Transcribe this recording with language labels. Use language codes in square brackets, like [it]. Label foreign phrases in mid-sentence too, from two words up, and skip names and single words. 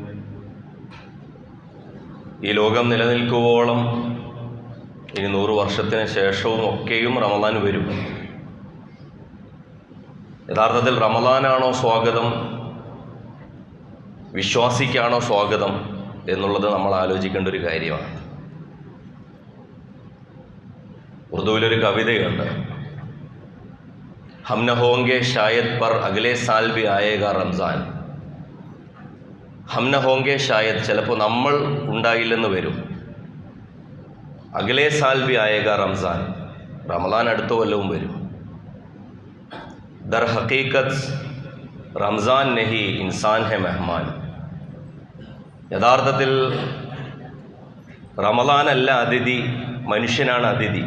[ml] ഈ ലോകം നിലനിൽക്കുവോളം ഇനി 100 വർഷത്തിന് ശേഷവും ഒക്കെയും റമദാൻ വരും. യഥാർത്ഥത്തിൽ റമദാനാണോ സ്വാഗതം, വിശ്വാസിക്കാണോ സ്വാഗതം എന്നുള്ളത് നമ്മൾ ആലോചിക്കേണ്ട ഒരു കാര്യമാണ്. ഉറുദുവിലൊരു കവിതയുണ്ട്, [ur] ہم نہ ہوں گے شاید پر اگلے سال بھی آئے گا റംസാൻ. ہم نہ ہوں گے شاید, [ml] ചിലപ്പോൾ നമ്മൾ ഉണ്ടായില്ലെന്ന് വരും. [ur] اگلے سال بھی آئے گا رمضان, [ml] റമദാൻ അടുത്ത കൊല്ലവും വരും. [ur] در حقیقت رمضان نہیں انسان ہے مہمان. [ml] യഥാർത്ഥത്തിൽ റമദാനല്ല അതിഥി, മനുഷ്യനാണ് അതിഥി.